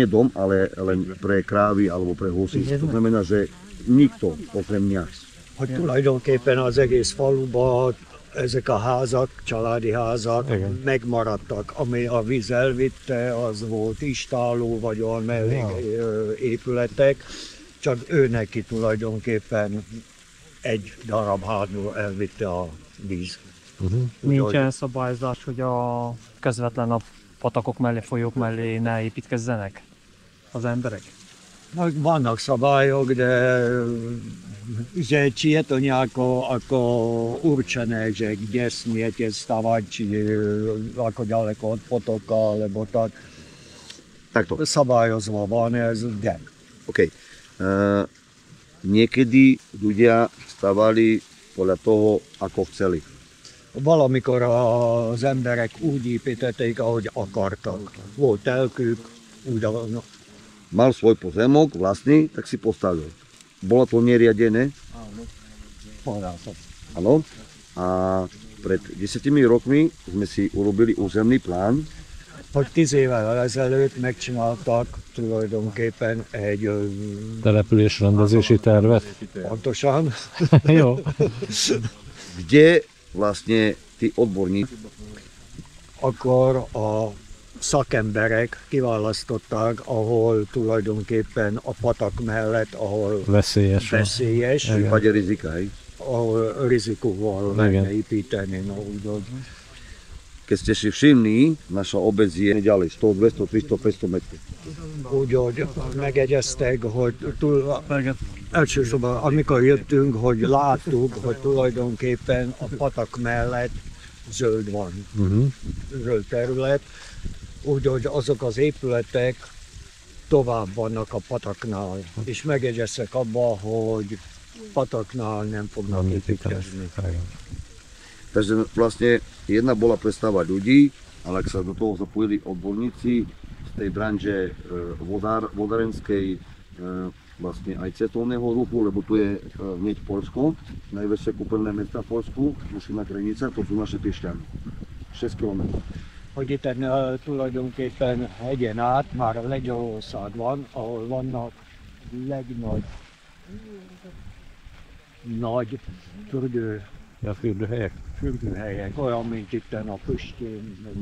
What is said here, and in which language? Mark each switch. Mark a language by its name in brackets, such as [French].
[Slovak] Nie dom, ale len pre krávy alebo pre husy. To znamená, že nikto okrem mňa. [Hungarian] hogy tulajdonképpen az egész faluban ezek a házak, családi házak Igen. megmaradtak. Ami a víz elvitte, az volt istáló, vagy olyan épületek, csak ő neki tulajdonképpen egy darab házból elvitte a víz. Nincs olyan szabályozás, hogy a közvetlen a patakok mellé, folyók mellé ne építkezzenek az emberek? Vannak szabályok, de [Slovak] že či je to nejako ako určené, že kde smiete stavať, či ako ďaleko od potoka, alebo tak. Takto. [Hungarian] Szabályozva van ez, de. OK. [Slovak] Niekedy ľudia stavali podľa toho, ako chceli. [Hungarian] Valamikor az emberek úgy építették, ahogy akartak. Volt telkük, úgy [Slovak] Mal svoj pozemok vlastný, tak si postavil. bola to neriadené, Povedal som. áno, a pred 10 rokmi sme si urobili územný plán, [Hungarian] Hogy 10 évvel ezelőtt megcsináltak tulajdonképpen egy Településrendezési tervet. pontosan, Jó. [Slovak] kde vlastne tí odborníci [Hungarian] akkor a szakemberek kiválasztották, ahol tulajdonképpen a patak mellett, ahol Veszélyes. veszélyes, [Slovak] v prípade rizika, hej. [Hungarian] ahol rizikóval Igen. lehetne építeni. No, úgyhogy [Slovak] Keď ste si všimli, naša obec je ďalej 100, 200, 300, 500 metrov. [Hungarian] Úgyhogy megegyeztek, hogy elsősorban amikor jöttünk, hogy láttuk, hogy tulajdonképpen a patak mellett zöld van, zöld terület, úgyhogy azok az épületek tovább vannak a pataknál, és megegyeztek abba, hogy pataknál nem fognak építkezni. [Slovak] Takže vlastne jedna bola predstava ľudí, ale ak sa do toho zapojili odborníci z tej branže vodárenskej, vlastne aj cestovného ruchu, lebo tu je hneď Poľsko, najväčšie kúpeľné mesta v Poľsku, Musina Krynica, to sú naše Piešťany, 6 km. [Hungarian] Hogy itt tulajdonképpen hegyen át már Lengyelország van, ahol vannak nagy Ja, fürdőhelyek. fürdőhelyek, olyan, mint itten a Püstén.